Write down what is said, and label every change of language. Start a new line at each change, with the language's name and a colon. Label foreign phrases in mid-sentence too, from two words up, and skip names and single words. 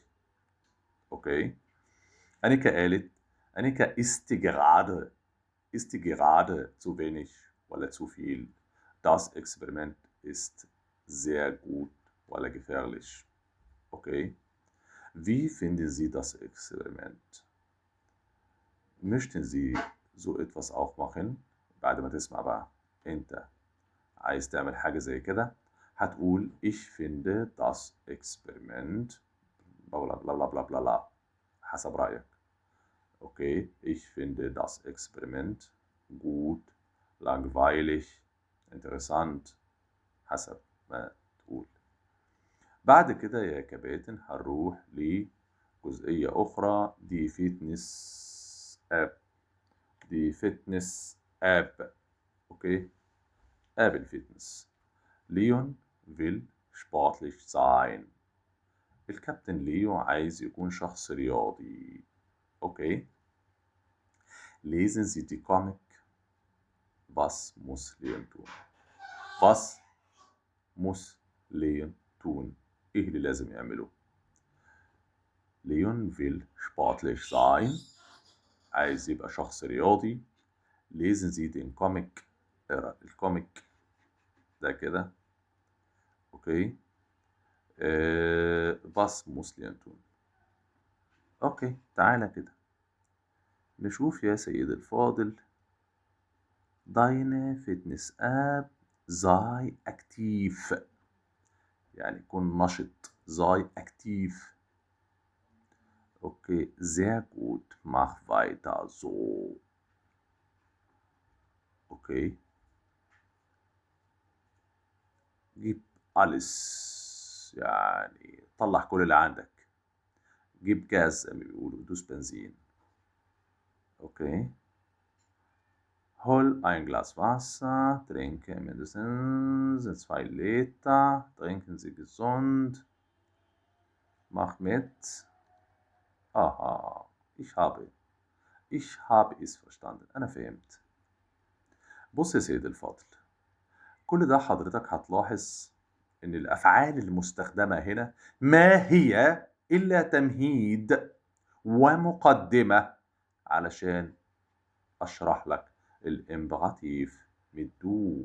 German: Okay. Annika قالت Annika isst gerade zu wenig ولا zu viel. Das Experiment ist sehr gut ولا gefährlich. Okay. Wie finden Sie das Experiment? Möchten Sie so etwas auch machen؟
Arabic: بعد ما تسمع بقى انت عايز تعمل حاجة زي كده هتقول
German: ich finde das Experiment bla bla bla bla bla bla
Arabic: حسب رأيك.
German: Okay, ich finde das Experiment gut, langweilig, interessant
Arabic: حسب ما تقول. بعد كده يا كباتن هنروح لجزئية أخرى دي
English: fitness app.
Arabic: أوكي. آب الفتنس.
German: ليون will sportlich sein.
Arabic: الكابتن ليو عايز يكون شخص رياضي.
German: Okay. Lesen Sie die Comic. Was muss Leon tun? Was muss Leon tun?
Arabic: إيه اللي لازم يعمله؟
German: Leon will sportlich sein.
Arabic: عايز يبقى شخص رياضي.
German: Lesen Sie den Comic.
Arabic: اقرأ الكوميك ده كده. اوكي.
German: was muss Leon tun?
Arabic: اوكي تعالى كده نشوف يا سيدي الفاضل.
German: Deine Fitness-App sei aktiv.
Arabic: يعني كن نشط.
German: sei aktiv. Okay, sehr gut. Mach weiter so. Okay. جيب alles.
Arabic: يعني طلع كل اللي عندك. جيب جاز زي ما بيقولوا. دوس بنزين.
German: Okay. Hol ein Glas Wasser, trinke mindestens 2 Liter, trinken Sie gesund, mach mit. Aha, ich habe es verstanden.
Arabic: أنا فهمت. بص يا سيدي الفاضل، كل ده حضرتك هتلاحظ إن الأفعال المستخدمة هنا ما هي إلا تمهيد ومقدمة علشان أشرح لك الإمبراطيف بالدو.